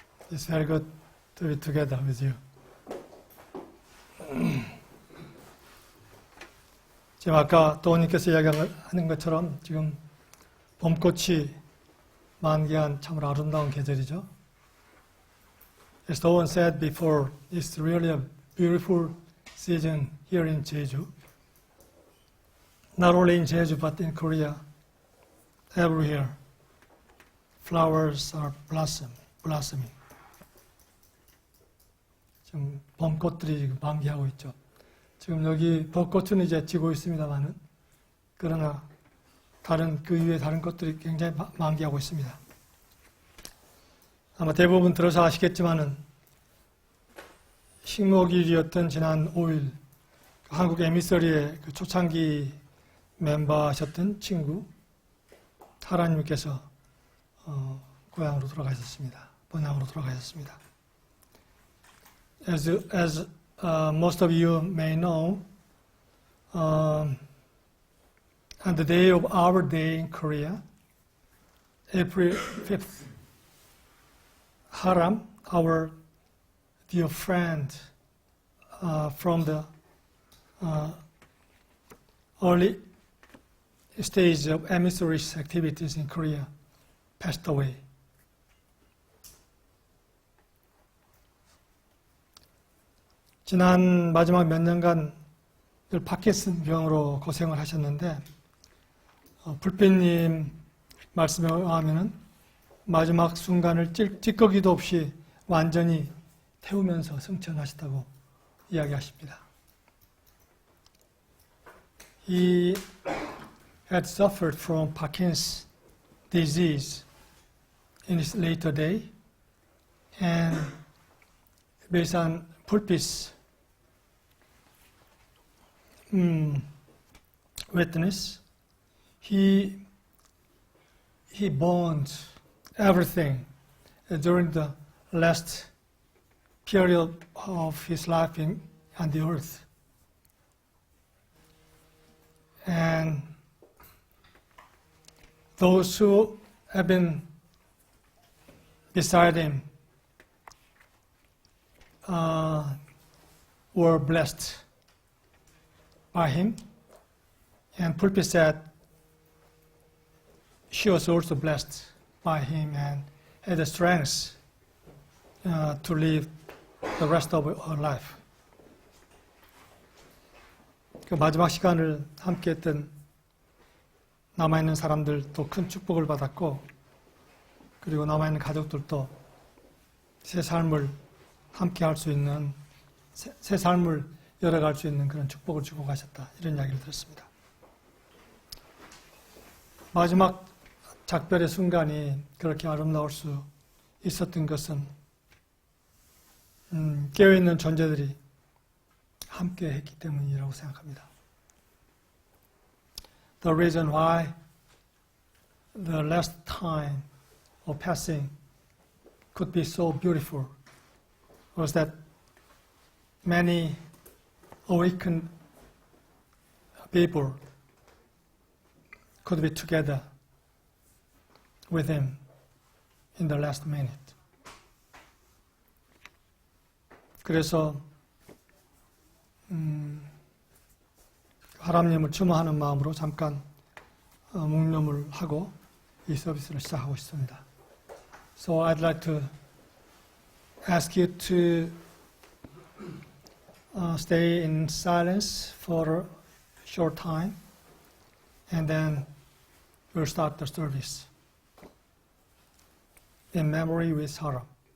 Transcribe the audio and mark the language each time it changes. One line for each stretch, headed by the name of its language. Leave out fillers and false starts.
English: It's very good to be together with you.
Korean: 지금 아까 도우님께서 이야기하는 것처럼 지금 봄꽃이 만개한 참으로 아름다운 계절이죠.
English: As Doan said before, it's really a beautiful season here in Jeju. Not only in Jeju, but in Korea, everywhere, flowers are blossoming.
Korean: 지금 봄꽃들이 지금 만개하고 있죠. 지금 여기 벚꽃은 이제 지고 있습니다만은, 그러나 그 이외에 다른 꽃들이 굉장히 만개하고 있습니다. 아마 대부분 들어서 아시겠지만은 식목일이었던 지난 5일 한국 에미서리의 그 초창기 멤버셨던 친구 하라님께서 고향으로 돌아가셨습니다. 본향으로 돌아가셨습니다.
English: As most of you may know, on the day of our day in Korea, April 5th, Haram, our dear friend from the early stage of emissary activities in Korea, passed away.
Korean: 지난 마지막 몇 년간 늘 파킨슨 병으로 고생을 하셨는데, 불빛님 말씀에 의하면은 마지막 순간을 찌꺼기도 없이 완전히 태우면서 승천하셨다고 이야기하십니다.
English: He had suffered from Parkinson's disease in his later day, and based on 불빛 witness, he burned everything during the last period of his life on the earth. And those who have been beside him were blessed by him. And Pulpit said she was also blessed by him and had the strength to live the rest of her life.
Korean: 그 마지막 시간을 함께했던 남아있는 사람들도 큰 축복을 받았고, 그리고 남아있는 가족들도 새 삶을 함께할 수 있는, 새 삶을 열어갈 수 있는 그런 축복을 주고 가셨다, 이런 이야기를 들었습니다. 마지막 작별의 순간이 그렇게 아름다울 수 있었던 것은 깨어있는 존재들이 함께 했기 때문이라고 생각합니다.
English: The reason why the last time of passing could be so beautiful was that many awakened people could be together with him in the last minute.
Korean: 그래서 하람님을 추모하는 마음으로 잠깐 묵념을 하고 이 서비스를 시작하고 있습니다.
English: So I'd like to ask you to stay in silence for a short time, and then we'll start the service in memory with Haram.